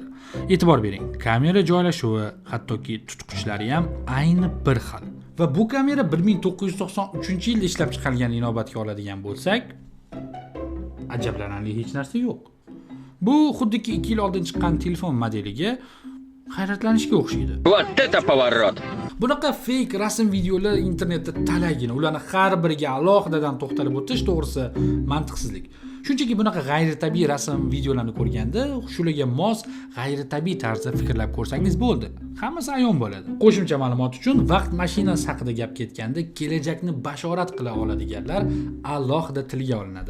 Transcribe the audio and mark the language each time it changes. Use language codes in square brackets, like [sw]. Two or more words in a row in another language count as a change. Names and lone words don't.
[uz] E'tibor bering, kamera joylashuvi, hattoki tutqichlari ham ayni bir xil. Va bu kamera 1993-yilda ishlab chiqarilgan inobatga oladigan bo'lsak, ajablanarli hech narsa yo'q. Bu xuddiki 2 yil oldin chiqqan telefon modeliga hayratlanishga o'xshaydi. [ru] Вот это поворот! [uz] Bunaqa fake rasm videolar internetda talaygina, ularni har biriga alohidadan to'xtalib o'tish to'g'risi mantiqsizlik. Shunchaki bunaqa g'ayritabiiy rasm videolarni ko'rganda, shularga mos g'ayritabiiy tarzda fikrlab ko'rsangiz bo'ldi. Hammasi ayon bo'ladi. Qo'shimcha ma'lumot uchun vaqt mashinasi haqida gap ketganda, kelajakni bashorat qila oladiganlar alohida tilga olinadi.